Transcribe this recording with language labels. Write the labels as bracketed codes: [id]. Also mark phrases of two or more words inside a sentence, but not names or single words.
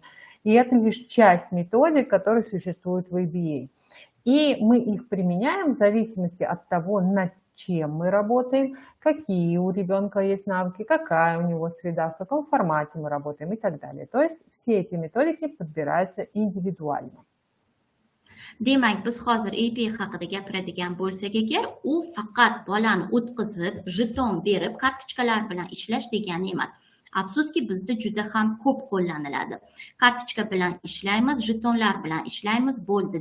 [ru] И это лишь часть методик, которые существуют в ABA. И мы их применяем в зависимости от того, над чем мы работаем, какие у ребенка есть навыки, какая у него среда, в каком формате мы работаем и так далее. То есть все эти методики подбираются индивидуально. [uz] Demak, biz hozir ABA haqida gapiradigan bo'lsak agar, u faqat bolani o'tkazib, jeton berib, kartochkalar bilan ishlash degani emas. Afsuski bizda juda ham ko'p qo'llaniladi. Kartochka bilan ishlaymiz, jetonlar bilan ishlaymiz, bo'ldi.